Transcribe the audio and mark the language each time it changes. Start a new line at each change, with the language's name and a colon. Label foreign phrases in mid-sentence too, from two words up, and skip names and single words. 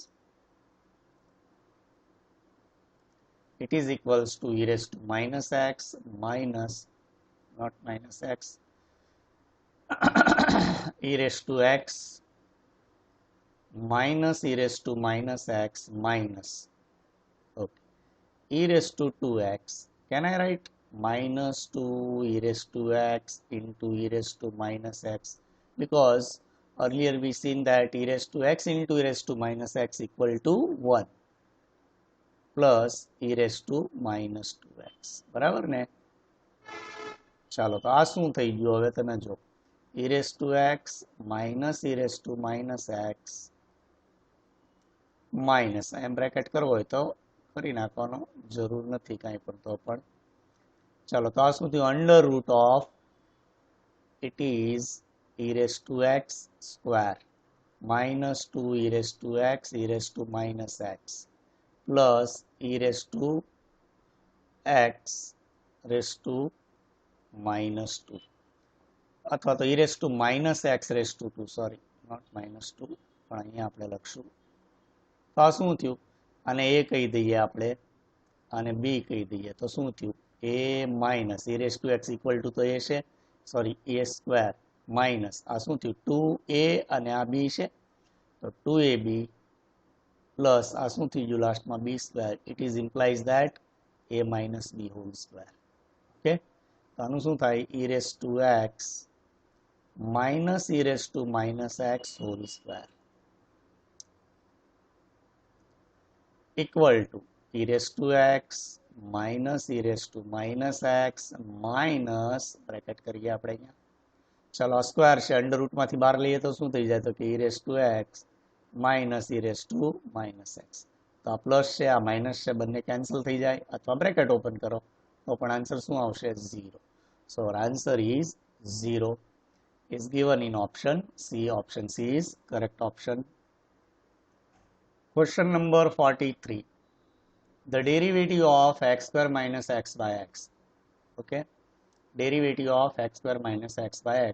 English: It is equals to e raised to minus x minus, not minus x, e raised to x minus e raised to minus x minus, okay, e raised to 2x. Can I write minus 2 e raised to x into e raised to minus x? Because earlier we seen that e raised to x into e raised to minus x equal to 1 plus e raised to minus 2x.
Gujarati: બરાબર ને? ચાલો તો આ શું થઈ ગયું હવે તમે જો,
English: e raised to x minus e raised to minus x minus,
Gujarati: એમ બ્રેકેટ કરવો હોય તો કરી નાખવાનો, જરૂર નથી કાંઈ પણ તો પણ. ચાલો તો આ શું થયું,
English: under root of it is e raised to x square minus 2 e raised to x e raised to minus x plus e raised to x raised to minus 2
Gujarati: અથવા તો
English: e raised to minus x raised to 2, sorry, not minus 2,
Gujarati: પણ અહીંયા આપણે લખશું. તો આ શું થયું, આને a કહી દઈએ આપણે, આને b કહી દઈએ, તો શું થયું,
English: a minus e raised to x equal to
Gujarati: તો a છે,
English: sorry a square minus
Gujarati: આ શું થયું 2a અને આ b છે તો 2ab પ્લસ આ શું થઈ ગયું લાસ્ટમાં
English: b square. it is implies that a minus b whole square. ઓકે,
Gujarati: તો આનું શું થાય
English: e raised to x minus e raised to minus x whole square equal to e raised to x minus e raised to minus x minus
Gujarati: બ્રેકેટ કરીએ આપણે અહીંયા. ચલો આ સ્ક્વેર છે, અંડર રૂટમાંથી બહાર લઈએ તો શું થઈ જાય તો કે
English: e raised to x minus e raised to minus x.
Gujarati: તો આ પ્લસ છે આ માઇનસ છે, બંને કેન્સલ થઈ જાય, અથવા બ્રેકેટ ઓપન કરો તો પણ આન્સર શું આવશે 0.
English: so answer is 0 is given in option C. Option C is correct option. Question number 43. The derivative of x square minus x by x. Okay, derivative of x square minus x by x.